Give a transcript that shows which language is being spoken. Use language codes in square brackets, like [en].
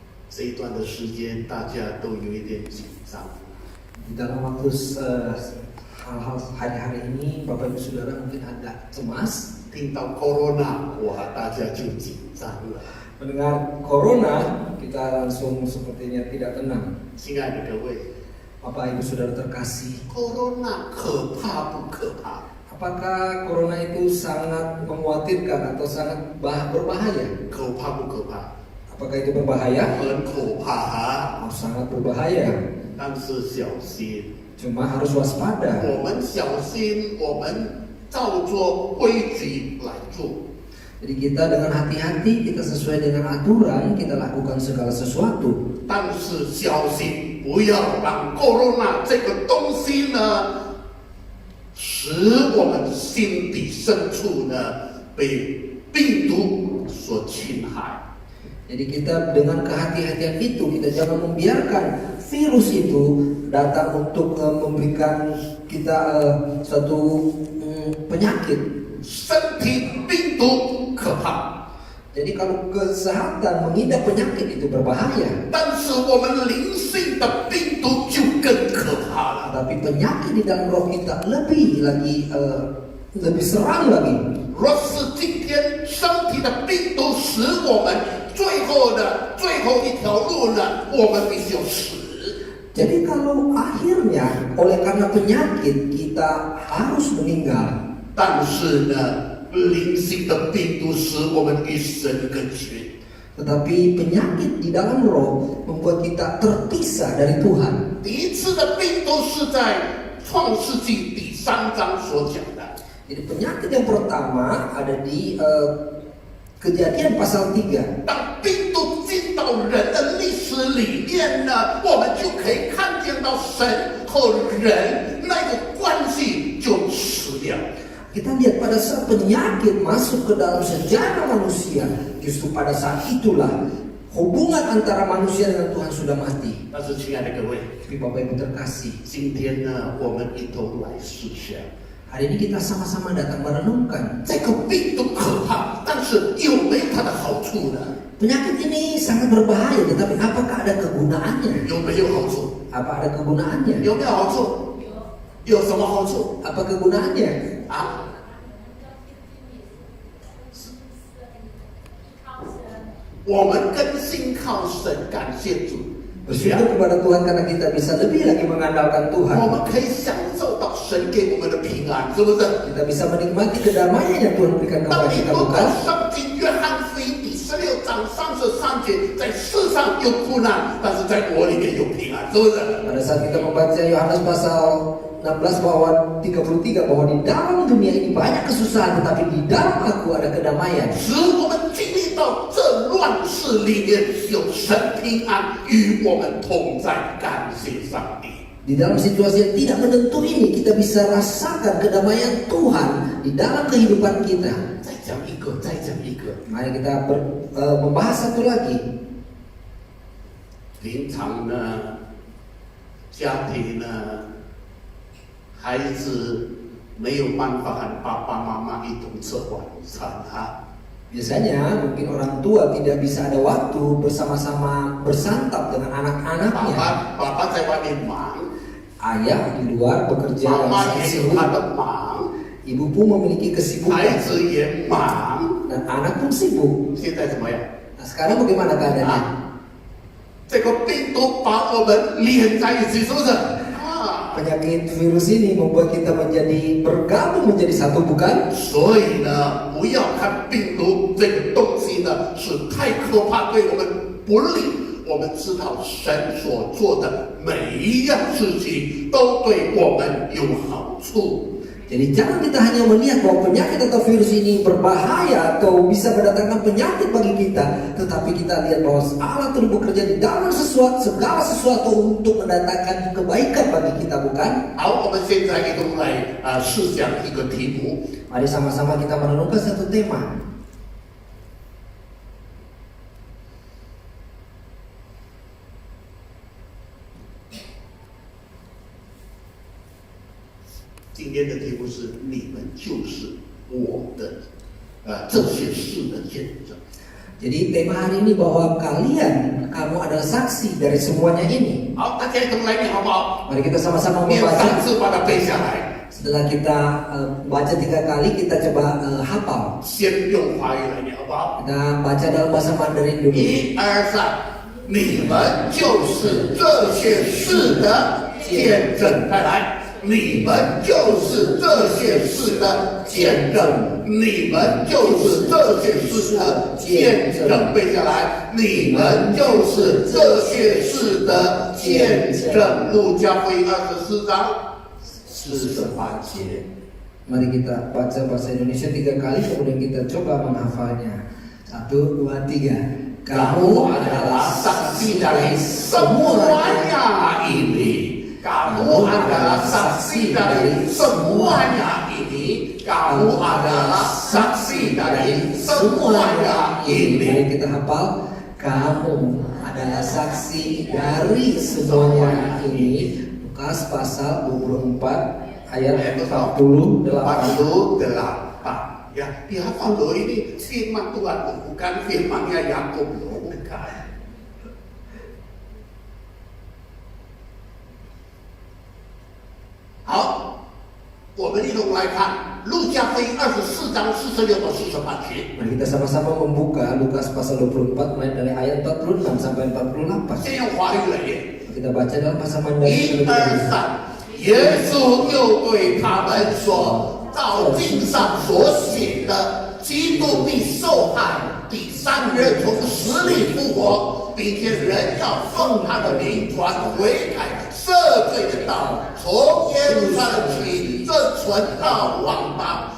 [zh] 这一段的时间，大家都有一点紧张。 [id] Di dalam waktu hal-hal hari-hari ini, Bapak Ibu Saudara mungkin agak cemas. [zh] 听到 corona， 哇，大家就紧张了。 [id] Mendengar corona, kita langsung sepertinya tidak tenang. [zh] 亲爱的各位 [id] Bapak Ibu Saudara terkasih, [zh] ，corona 可怕不可怕？ [id] apakah corona itu sangat mengkhawatirkan atau sangat berbahaya? [zh] 可怕不可怕？ [id] Apakah itu berbahaya? [zh] 很可怕啊！ [id] Oh, sangat berbahaya. [zh] 但是小心， [id] Cuma harus waspada. [zh] 我们小心，我们照做规矩来做。 [id] Jadi kita dengan hati-hati, kita sesuai dengan aturan, kita lakukan segala sesuatu. [zh] 但是小心，不要让 corona 这个东西呢，使我们心底深处呢被病毒所侵害。 [id] Jadi kita dengan kehati-hatian itu, kita jangan membiarkan virus itu datang untuk memberikan kita suatu penyakit. [zh] 身体病毒可怕， [id] Jadi kalau kesehatan mengidap penyakit itu berbahaya, [zh] 但是我们灵性的病毒就更可怕了。 [id] tapi penyakit di dalam roh kita lebih lagi lebih seram lagi. [zh] 若是今天身体的病毒使我们最后一条路呢，我们必须要死。 [id] Jadi kalau akhirnya oleh karena penyakit kita harus meninggal, [zh] 但是呢，灵性的病毒使我们与神隔绝。 [id] tetapi penyakit di dalam roh membuat kita terpisah dari Tuhan. [zh] 第一次的病毒是在创世纪第3章所讲的。 [id] Jadi penyakit yang pertama ada di Kejadian pasal 3. [zh] 当病毒进到人的历史里面呢，我们就可以看见到神和人那个关系就死掉。 [id] Kita lihat pada saat penyakit masuk ke dalam sejarah manusia, justru pada saat itulah hubungan antara manusia dengan Tuhan sudah mati. [zh] 但是，亲爱的各位， [id] Tapi Bapak Ibu terkasih, [zh] 今天呢，我们一同来思想， [id] hari ini kita sama-sama datang merenungkan [zh] 这个病毒可怕，但是有没有它的好处呢？ [id] penyakit ini sangat berbahaya, tetapi apakah ada kegunaannya? [zh] 有没有好处？ [id] Apa ada kegunaannya? [zh] 有没有好处？有什么好处 [id] Apa kegunaannya? 啊？ [zh] 我们更信靠神，感谢主。 [id] Bersyukur kepada Tuhan karena kita bisa lebih lagi mengandalkan [zh] 我 [id] Tuhan. [zh] 们可以享受到神神给我们的平安，是不是？ [id] Kita bisa menikmati kedamaian yang Tuhan berikan [zh] 当 [id] kepada [zh] 你 [id] kita, [zh] 读 [id] bukan? [zh] 到圣经约翰福音第16章33节，在世上有苦难，但是在我里面有平安，是不是？ [id] Pada saat kita membaca Yohanes pasal 16 bahwa 33 bahwa di dalam dunia ini banyak kesusahan, tetapi di dalam aku ada kedamaian. [zh] 使我们经历到这乱世里面有神平安与我们同在，感谢上帝。 [id] Di dalam situasi yang tidak menentu ini, kita bisa rasakan kedamaian Tuhan di dalam kehidupan kita. [zh] 再讲一个，再讲一个。 [id] Mari kita membahas satu lagi. [zh] 平常呢，家庭呢，孩子没有办法和爸爸妈妈一同吃晚餐啊。 [id] Biasanya mungkin orang tua tidak bisa ada waktu bersama-sama bersantap dengan anak-anaknya. [zh] 爸爸在外面忙， [id] Ayah di luar bekerja [zh] 妈 [id] dan [zh] 妈 [id] sangat [zh] 也有 [id] sibuk. [zh] 她的忙， [id] Ibu pun memiliki [zh] 孩 [id] kesibukan [zh] 子也忙。 [id] dan anak pun sibuk. [zh] 现在怎么样？ [id] Nah, sekarang bagaimana keadaannya? [zh] 这个病毒把我们连在一起，是不是？啊， [id] Penyakit virus ini membuat kita menjadi bergabung menjadi satu, bukan? [zh] 所以呢，不要看病毒这个东西呢是太可怕，对我们不利。我们知道神所做的每一样事情都对我们有好处。 [id] Jadi jangan kita hanya melihat bahwa penyakit atau virus ini berbahaya atau bisa mendatangkan penyakit bagi kita, tetapi kita lihat bahwa Allah terus bekerja di dalam segala sesuatu untuk mendatangkan kebaikan bagi kita, bukan? [zh] 好，我们现在一同来试想一个题目。 [id] Mari sama-sama kita merenungkan satu tema. [zh] 今天的题目是你们就是我的这些事的见证。 [id] Jadi tema hari ini bahwa kamu adalah saksi dari semuanya ini. [zh] 好，大家一同来念好不好？ [id] Mari kita sama-sama [zh] 念3 [id] membaca. [zh] 次，把它背下来。 [id] Setelah kita baca 3 kali, kita coba hafal. [zh] 先用华语来念好不好？ [id] Kita baca dalam bahasa Mandarin dulu. [zh] 1、2、3，你们就是这些事的见证。再来。你们就是这些事的见证，你们就是这些事的见证，背下来。你们就是这些事的见证。路加福音24章48节。 [id] Mari kita baca bahasa Indonesia 3 kali, kemudian kita coba menghafalnya. 1, 2, 3. Kamu adalah saksi dari semuanya ini. Kamu adalah saksi dari semuanya ini. Kamu adalah saksi dari semuanya ini. Mari kita hafal. Kamu adalah saksi dari semuanya ini. Lukas pasal 24 ayat 48. 48. Ya, dihafal loh, ini firman Tuhan, bukan firmannya Yakub loh, bukan. [zh] 好，我们一同来看路加福音24章46到48节。 [id] Mari kita sama-sama membuka Lukas pasal 24 mulai dari ayat 46 sampai 48. [zh] 先用华语来念。 [id] Kita baca dalam bahasa [zh] 1、 [id] Mandarin. [zh] 2、3，耶稣又对他们说：“照经上所写的，基督必受害，第3日从死里复活，并且人要奉他的名传悔改赦罪的道，从耶路撒冷起，这传到万邦。